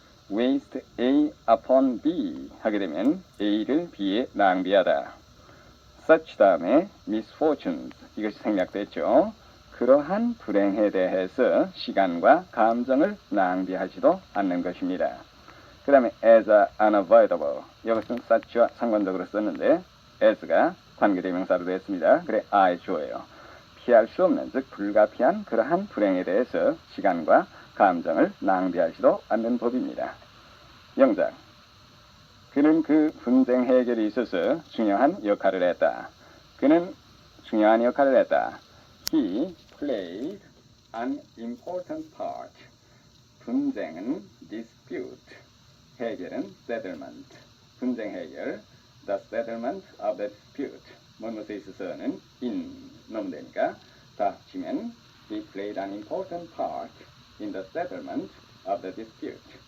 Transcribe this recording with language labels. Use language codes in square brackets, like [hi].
[ko] waste A upon B 하게 되면 A를 B에 낭비하다. such 다음에 misfortunes, 이것이 생략됐죠. 그러한 불행에 대해서 시간과 감정을 낭비하지도 않는 것입니다. 그 다음에 as unavoidable, 이것은 such와 상관적으로 썼는데 as가 관계대명사로 됐습니다. 그래 I 주어예요. 피할 수 없는, 즉 불가피한 그러한 불행에 대해서 시간과 감정을 낭비하지도 않는 법입니다. 영작. 그는 그 분쟁 해결에 있어서 중요한 역할을 했다. 그는 중요한 역할을 했다. [en] He played an important part. [ko] 분쟁은 dispute, 해결은 settlement. 분쟁 해결, [en] the settlement of the dispute. 무엇에 있어서는 in 넣으면 되니까 [ko] 다 치면 [en] he played an important part in the settlement of the dispute.